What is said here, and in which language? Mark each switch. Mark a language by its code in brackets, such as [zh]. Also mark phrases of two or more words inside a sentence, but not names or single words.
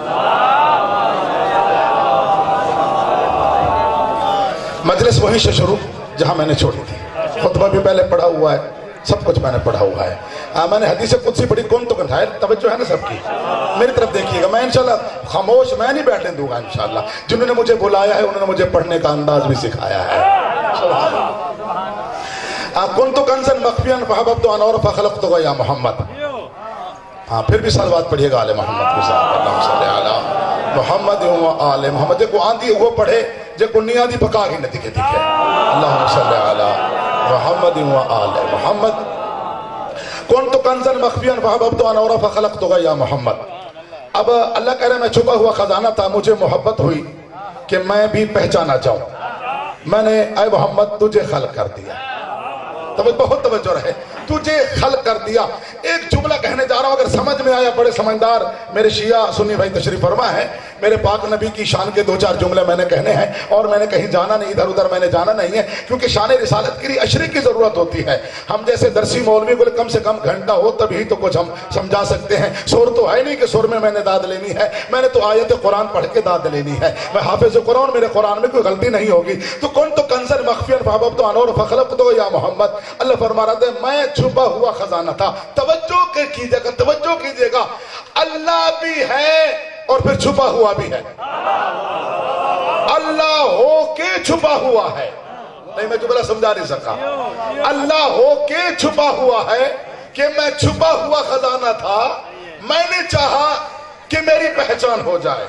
[ur] مجلس وہیں سے شروع جہاں میں نے چھوڑی تھی. خطبہ بھی پہلے پڑھا ہوا ہے، سب کچھ میں نے پڑھا ہوا ہے. میں نے حدیث قدسی پڑھی. کون تو ہے، توجہ ہے نا سب کی، میری طرف دیکھیے گا۔ میں ان شاء اللہ خاموش میں نہیں بیٹھنے دوں گا ان شاء اللہ. جنہوں نے مجھے بلایا ہے انہوں نے مجھے پڑھنے کا انداز بھی سکھایا ہے. [ar] كنت كنزاً مخفياً فأحببت أن أعرف فخلقتك يا محمد. [ur] ہاں، پھر بھی صلوات پڑھیے گا آل محمد کے ساتھ. [ar] اللهم صل على محمد وآل محمد को आंधी वो पढ़े जे को निया दी पका के न दिखे दिखे اللهم صل على محمد وآل محمد كنت كنزاً مخفياً فأحببت أن أرى فخلقتك يا محمد. [ur] اب اللہ کہہ رہے میں چھپا ہوا خزانہ تھا، مجھے محبت ہوئی کہ میں بھی پہچانا جاؤں، میں نے اے محمد تجھے خلق کر دیا. تو بہت توجہ رہے، تجھے خلق کر دیا. ایک جملہ کہنے جا رہا ہوں، اگر سمجھ میں آیا بڑے سمجھدار میرے شیعہ سنی بھائی تشریف فرما ہے. میرے پاک نبی کی شان کے دو چار جملے میں نے کہنے ہیں اور میں نے کہیں جانا نہیں، ادھر ادھر میں نے جانا نہیں ہے، کیونکہ شان رسالت کے لیے عشری کی ضرورت ہوتی ہے. ہم جیسے درسی مولوی کو کم سے کم گھنٹہ ہو تبھی تو کچھ ہم سمجھا سکتے ہیں. سر تو ہے نہیں کہ سر میں میں نے داد لینی ہے، میں نے تو آیت قرآن پڑھ کے داد لینی ہے. میں حافظ قرآن، میرے قرآن میں کوئی غلطی نہیں ہوگی. [ar] تو كون تو كنزاً مخفياً فأحببت أن أرى فخلقتك يا محمد. [ur] اللہ فرما رہا ہے میں چھپا ہوا خزانہ تھا۔ توجہ کیجیے گا، توجہ کیجیے گا، اللہ بھی ہے اور پھر چھپا ہوا بھی ہے. اللہ ہو کے چھپا ہوا ہے، نہیں میں جملہ سمجھا نہیں سکا. اللہ ہو کے چھپا ہوا ہے کہ میں چھپا ہوا خزانہ تھا، میں نے چاہا کہ میری پہچان ہو جائے.